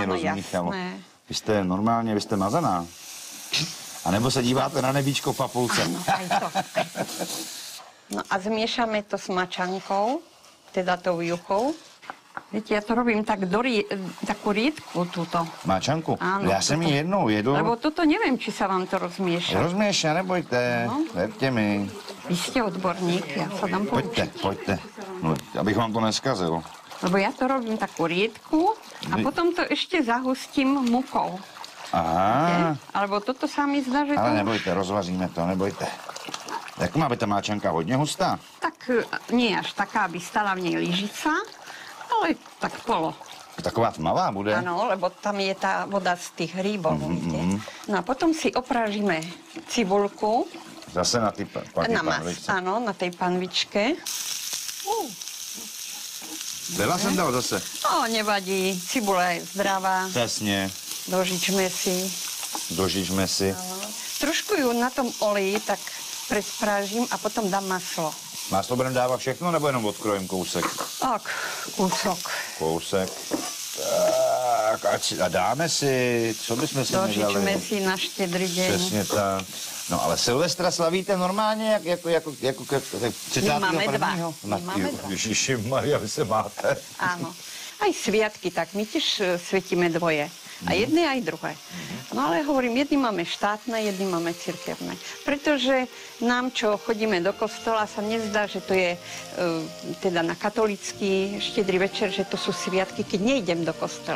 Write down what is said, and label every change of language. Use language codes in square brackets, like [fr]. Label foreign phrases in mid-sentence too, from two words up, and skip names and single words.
[sk] Áno, [cs] rozmíchalo. [sk] jasné. [cs] Vy jste mazaná. A nebo se díváte na nebíčko v papulce. [sk] Áno, aj to. No a zmiešame to s mačankou, teda tou juchou. Viete, ja to robím tak takú riedku túto. [cs] Máčanku? [sk] Áno, [cs] Já jsem ji jednou jedl. [sk] Lebo toto neviem, či sa vám to rozmieša. [cs] Rozměša, nebojte, verte mi. [sk] Vy ste odborník, ja sa dám poučiť. [cs] Pojďte. No, abych vám to neskazil. [sk] Lebo ja to robím takú riedku a potom to ešte zahustím mukou. [cs] Aha. [sk] Alebo toto sa mi zdá, že to... [cs] Ale nebojte, rozvaříme to, nebojte. Jak má být ta máčanka, hodně hustá? [sk] Tak nie až taká, aby stala v nej lyžica, ale tak polo. [cs] Taková tmavá bude? [sk] Áno, lebo tam je tá voda z tých hríbov, viete. No a potom si opražíme cibulku. [cs] Zase na ty [sk] Na mas, áno, na tej panvičke. [cs] Veľa jsem dal zase. [sk] No, nevadí, cibula je zdravá. [cs] Přesně. [sk] Dožičme si. Trošku ju na tom oleji tak presprážím a potom dám maslo. [cs] Máslo budeme dávat všechno, nebo jenom odkrojím kousek? [sk] Tak, kúsok. [cs] Kousek. Tak, a dáme si, co bychom si nedali? [sk] Dožičme si na Štedrý deň. [cs] Přesně tak. No ale Silvestra slavíte normálně, jako 31. [sk] máme dva. My máme dva. [cs] Ježišimaria, vy se máte. [sk] Áno. Aj sviatky, tak my tiež svietime dvoje. A jedné, aj druhé. No ale hovorím, jedny máme štátne, jedny máme cirkevné. Pretože nám, čo chodíme do kostola, sa nezdá, že to je teda na katolícky Štedrý večer, že to sú sviatky, keď nejdem do kostola.